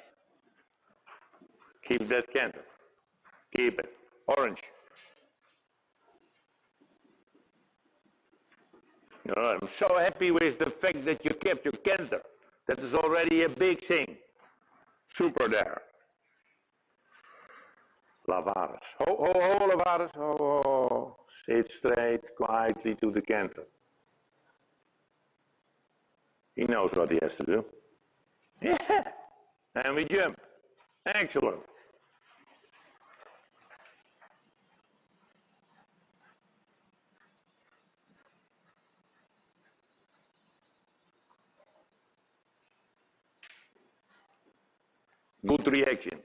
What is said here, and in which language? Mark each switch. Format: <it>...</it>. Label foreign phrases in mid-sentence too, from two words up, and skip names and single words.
<en>Keep that canter. Keep it. Orange. I'm so happy with the fact that you kept your canter. That is already a big thing. Super there. Lavares. Ho, ho, ho, Lavares. Ho, ho. Sit straight, quietly to the canter. He knows what he has to do. Yeah. And we jump. Excellent. Good reaction.</en>